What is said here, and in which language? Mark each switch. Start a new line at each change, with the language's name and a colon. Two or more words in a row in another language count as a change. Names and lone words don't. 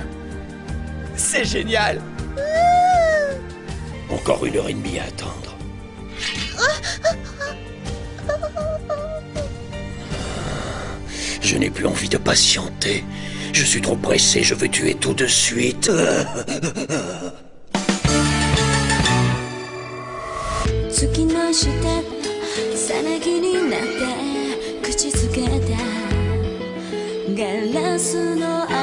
French: C'est génial. Encore 1h30 à attendre. Je n'ai plus envie de patienter. Je suis trop pressé, je veux tuer tout de suite.
Japanese: 月の下さなぎになって口づけたガラスの